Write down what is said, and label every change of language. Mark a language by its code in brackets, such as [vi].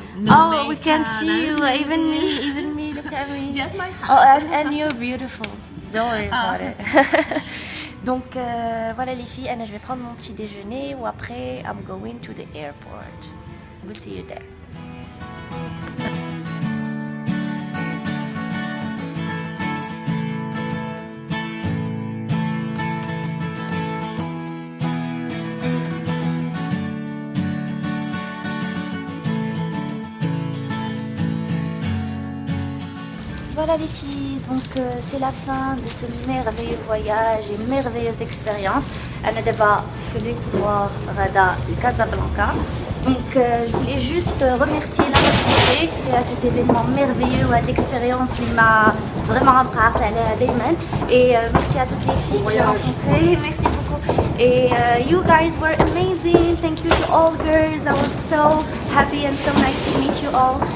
[en] oh, we can see you, even me, look at me. Just my Oh, hand. and you're beautiful. Don't worry about it. [fr] Donc voilà les filles, Anna, je vais prendre mon petit déjeuner ou après [en] I'm going to the airport. We'll see you there. [fr] Voilà les filles, donc c'est la fin de ce merveilleux voyage et merveilleuse expérience. [ar] أنا دابا في [fr] les couloirs Rada de Casablanca. Donc je voulais juste remercier la Roche-Posay à cet événement merveilleux, à l'expérience qui m'a vraiment appris à [ar] دايما. [fr] Et merci à toutes les filles que j'ai rencontrées, merci beaucoup. [en] Et you guys were amazing. Thank you to all girls. I was so happy and so nice to meet you all.